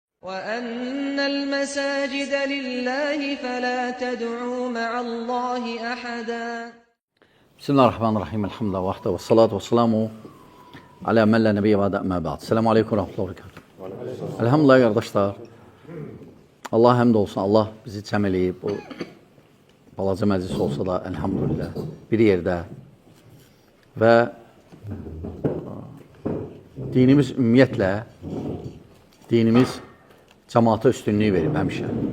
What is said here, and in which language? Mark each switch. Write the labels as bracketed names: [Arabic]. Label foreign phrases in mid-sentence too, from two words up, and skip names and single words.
[Arabic] وَأَنَّ الْمَسَاجِدَ لِلَّهِ فَلَا تَدْعُوا مَعَ اللّٰهِ أَحَدًا. Bismillahirrahmanirrahim. الحمد لله وحده والصلاة والسلام على من لا نبي وأما بعد. السلام عليكم ورحمة الله وبركاته. [Azerbaijani] Elhamdülillah qardaşlar. Allah həmd olsun. Allah bizi cəm eləyib. Bu balaca məclis olsa da elhamdülillah bir yerdə və dinimiz ümumiyyətlə dinimiz cəmaata üstünlüyü verib həmişə.